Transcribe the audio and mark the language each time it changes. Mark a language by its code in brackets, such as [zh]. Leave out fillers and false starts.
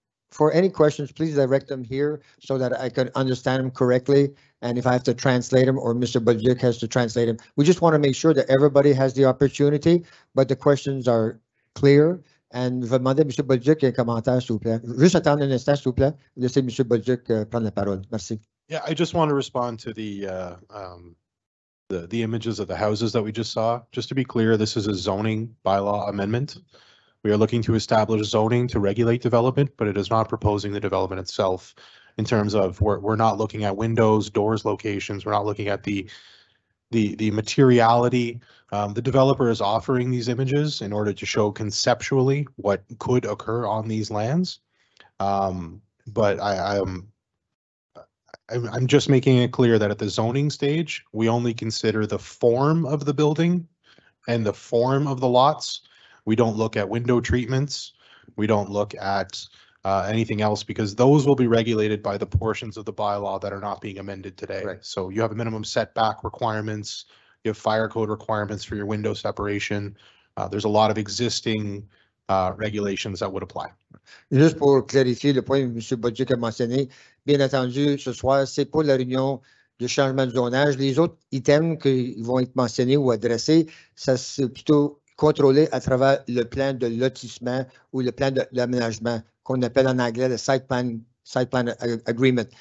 [en] For any questions, please direct them here so that I can understand them correctly. And if I have to translate them or Mr. Budzik has to translate them, we just want to make sure that everybody has the opportunity, but the questions are clear. [fr] And je vais demander à M. Budzik un commentaire, s'il vous plaît. Juste attendre un instant, s'il vous plaît. Laissez M. Budzik prendre la parole. Merci. [en] Yeah, I just want to respond to the images of the houses that we just saw. Just to be clear, this is a zoning bylaw amendment. We are looking to establish zoning to regulate development, but it is not proposing the development itself in terms of we're not looking at windows, doors, locations. We're not looking at the materiality. The developer is offering these images in order to show conceptually what could occur on these lands. But I'm just making it clear that at the zoning stage, we only consider the form of the building and the form of the lots. We don't look at window treatments. We don't look at anything else because those will be regulated by the portions of the bylaw that are not being amended today. Right. So you have minimum setback requirements. You have fire code requirements for your window separation. There's a lot of existing regulations that would apply. [fr] Juste pour clarifier le point que M. Budzik a mentionné, bien entendu, ce soir, c'est pour la réunion de changement de zonage. Les autres items qui vont être mentionnés ou adressés, ça c'est plutôt contrôlé à travers le plan de lotissement ou le plan d'aménagement qu'on appelle en anglais le [en] site plan agreement.